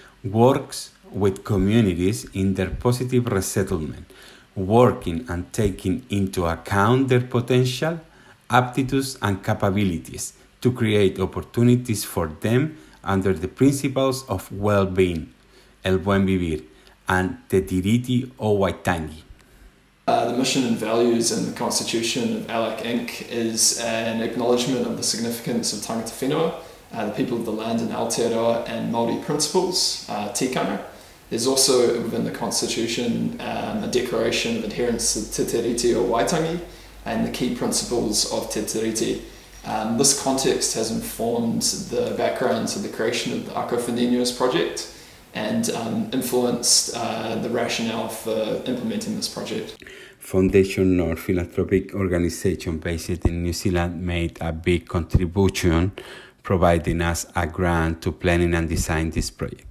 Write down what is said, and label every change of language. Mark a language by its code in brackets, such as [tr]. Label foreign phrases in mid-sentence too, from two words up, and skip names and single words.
[en] works with communities in their positive resettlement, working and taking into account their potential, aptitudes and capabilities to create opportunities for them under the principles of well-being, [es] el buen vivir, [en] and te tiriti o waitangi. The mission and values in the constitution of ALAC Inc. is an acknowledgement of the significance of [mi] tangata whenua, [en] the people of the land in Aotearoa, and Māori principles, Tikanga. There's also within the Constitution a declaration of adherence to te tiriti o waitangi and the key principles of te tiriti. This context has informed the background to the creation of the Ako for Niños project and influenced the rationale for implementing this project. Foundation or philanthropic organization based in New Zealand made a big contribution, providing us a grant to planning and design this project.